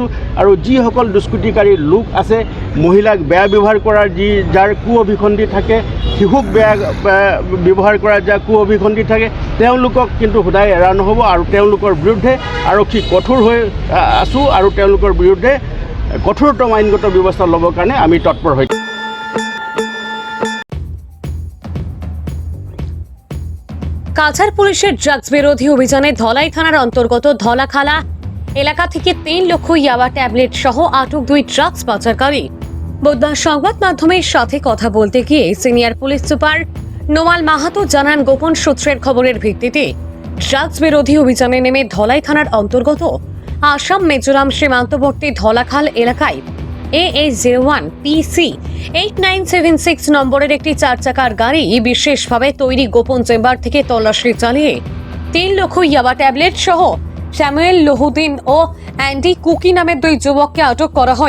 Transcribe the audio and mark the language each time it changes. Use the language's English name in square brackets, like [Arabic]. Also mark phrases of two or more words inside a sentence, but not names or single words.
[Assamese] আৰু যিসকল দুষ্কৃতিকাৰী লোক আছে, মহিলাক বেয়া ব্যৱহাৰ কৰাৰ যাৰ কু অভিসন্ধি থাকে, শিশুক বেয়া ব্যৱহাৰ কৰাৰ যাৰ কু অভিসন্ধি থাকে, তেওঁলোকক কিন্তু সদায় এৰা নহ'ব। আৰু তেওঁলোকৰ বিৰুদ্ধে আৰক্ষী কঠোৰ হৈ আছোঁ আৰু তেওঁলোকৰ বিৰুদ্ধে কঠোৰতম আইনগত ব্যৱস্থা ল'বৰ কাৰণে আমি তৎপৰ হৈ [Bangla] কাছাড় পুলিশের ড্রাগস বিরোধী অভিযানে ধলাই থানার অন্তর্গত ধলাখালা এলাকা থেকে 3 লক্ষ ইয়াবা ট্যাবলেট সহ আটক 2 ড্রাগস পাচারকারী। বুধবার সংবাদ মাধ্যমের সাথে কথা বলতে গিয়ে সিনিয়র পুলিশ সুপার নোমাল মাহাতো জানান, গোপন সূত্রের খবরের ভিত্তিতে ড্রাগস বিরোধী অভিযানে নেমে ধলাই থানার অন্তর্গত আসাম মিজোরাম সীমান্তবর্তী ধলাখাল এলাকায় AA01 PC 8976 নম্বরের একটি 4 চাকার গাড়ি বিশেষভাবে তৈরি গোপন চেম্বার থেকে তল্লাশি চালিয়ে 3 লক্ষ ইয়াবা ট্যাবলেট সহ স্যামুয়েল লোহুদ্দিন ও অ্যান্ডি কুকি নামের 2 যুবককে আটক করা হয়।